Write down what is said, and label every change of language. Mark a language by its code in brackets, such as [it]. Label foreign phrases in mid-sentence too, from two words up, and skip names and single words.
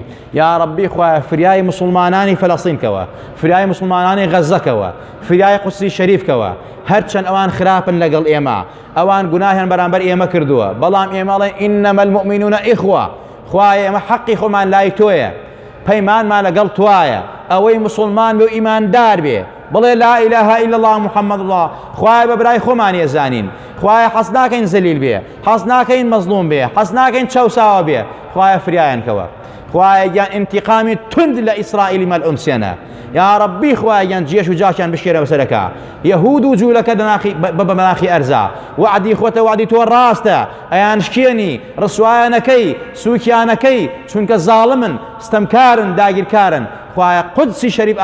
[ckb] یا ربی خوای فریای مسلمانانی فەلەستینکەوە فریای مسلمانانی غەزەکەوە فریای قودسی شەریفکەوە هەرچەند ئەوان خراپن لەگەڵ ئێمە ئەوان گوناهیان بەرامبەر ئێمە کردووە بەڵام ئێمەڵێ [ar] ئینەمە المؤمنون ئیخوە [ckb] خوای ئێمە حەقی خۆمان لای تۆیە پەیمانمان لەگەڵ توایە ئەوەی مسلمان بێ و ئیماندار بێ بڵێ [ar] لا إله إلا الله محمد الله [ckb] خوای بە برای خۆمان ێزانین خوای حەز ناکەین زەلیل بێ حەز ناکەین مەزلوم بێ حەز ناکەین چەوساوە بێ خوای فریایان کەوە خوای گیان انتقامی تند لە ئیسرائیلی مەلعونسێنە یا ربی خوای گیان جێش و جاشیان بشکێرە بەسەرەکە یەهود و جوولەکە بە مەناخی ئەرزا وعدی خۆتە وعدی تۆ ڕاستە ئەیان شکێنی ڕسوایانەکەی سووکیانەکەی چونکە زاڵمن ستەمکارن داگیرکارن خوایە قودسی شەریف